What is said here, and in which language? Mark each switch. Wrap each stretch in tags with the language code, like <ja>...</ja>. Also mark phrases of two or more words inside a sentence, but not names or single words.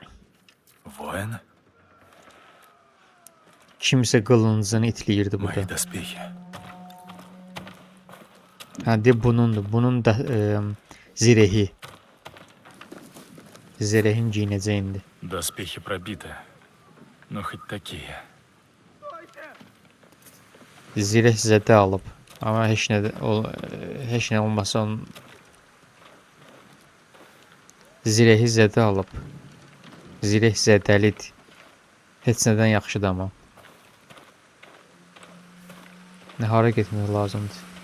<ru>Воин?</ru> <az>Kimsə qılıncını itləyirdi</az> <ru>Мои</ru> <az>burada.</az> <ru>доспехи.</ru> <az>Hə, de bunundur. Bunun da zirehi. Zirehin giyinəcəyindi.</az> <ru>Доспехи пробиты. Но хоть такие.</ru> <az>Zireh zədə alıb. Amma heç nə olmasa onun zirehi zədə alıb. Zireh zədəlidir. Heç nədən yaxşıdır amma. Nahara getmək lazımdır.</az>